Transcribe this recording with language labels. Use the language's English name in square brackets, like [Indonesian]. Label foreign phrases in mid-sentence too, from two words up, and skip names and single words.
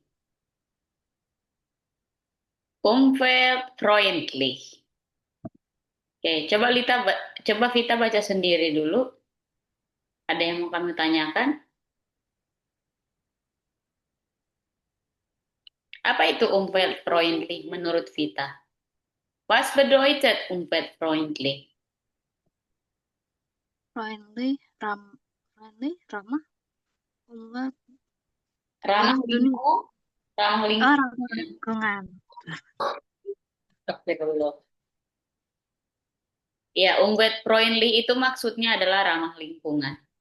[Indonesian] Umweltfreundlich. Oke, coba Vita baca sendiri dulu. Ada yang mau kami tanyakan? Apa itu umweltfreundlich menurut Vita? [German] Was bedeutet umweltfreundlich? [Indonesian] Friendly, ramah, umat, Ramah dunia. lingkungan, ramah Oh, lingkungan. ramah lingkungan. Oke, dulu. Ya, umweltfreundlich itu maksudnya adalah ramah lingkungan.